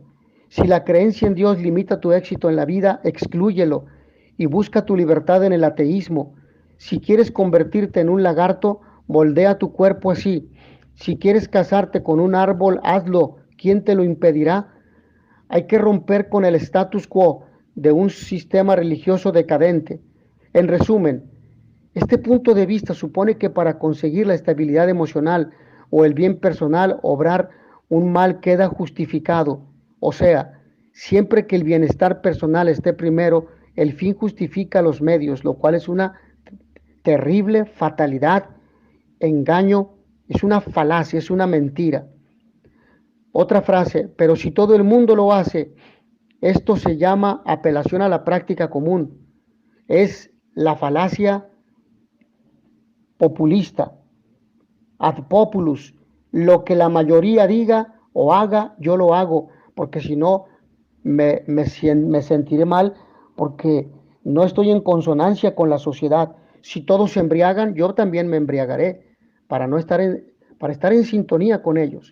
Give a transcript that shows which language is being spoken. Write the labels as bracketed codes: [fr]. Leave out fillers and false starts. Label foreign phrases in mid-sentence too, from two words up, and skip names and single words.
[es] Si la creencia en Dios limita tu éxito en la vida, exclúyelo y busca tu libertad en el ateísmo. Si quieres convertirte en un lagarto, moldea tu cuerpo así. Si quieres casarte con un árbol, hazlo. ¿Quién te lo impedirá? Hay que romper con el [la] status quo [es] de un sistema religioso decadente. En resumen, este punto de vista supone que para conseguir la estabilidad emocional o el bien personal, obrar un mal queda justificado. O sea, siempre que el bienestar personal esté primero, el fin justifica los medios, lo cual es una terrible fatalidad, engaño, es una falacia, es una mentira. Otra frase, pero si todo el mundo lo hace, esto se llama apelación a la práctica común. Es la falacia populista, [la] ad populus. [es] Lo que la mayoría diga o haga, yo lo hago, porque si no me sentiré mal, porque no estoy en consonancia con la sociedad. Si todos se embriagan, yo también me embriagaré, para estar en sintonía con ellos.